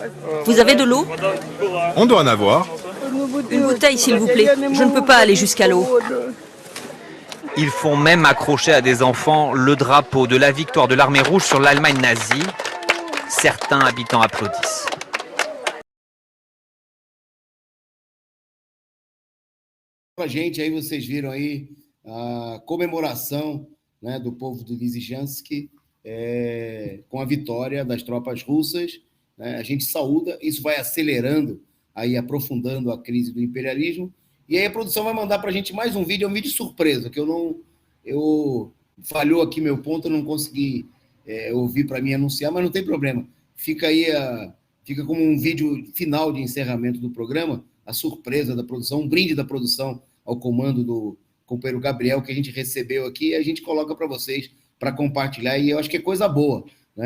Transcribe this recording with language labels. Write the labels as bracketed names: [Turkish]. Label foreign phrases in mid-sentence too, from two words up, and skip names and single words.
[French] Vous avez de l'eau? On doit en avoir. Une bouteille, s'il vous plaît. Je ne peux pas aller jusqu'à l'eau. Ils font même accrocher à des enfants le drapeau de la victoire de l'armée rouge sur l'Allemagne nazie. Certains habitants applaudissent. [Portuguese] Pra gente, aí vocês viram aí a comemoração, né, do povo de Lysychansk com a vitória das tropas russas, né? A gente saúda, isso vai acelerando, aí aprofundando a crise do imperialismo, e aí a produção vai mandar para a gente mais um vídeo, é um vídeo surpresa, que falhou aqui meu ponto, eu não consegui ouvir para mim anunciar, mas não tem problema, fica aí, fica como um vídeo final de encerramento do programa, a surpresa da produção, um brinde da produção ao comando do companheiro Gabriel, que a gente recebeu aqui, e a gente coloca para vocês, para compartilhar, e eu acho que é coisa boa, né?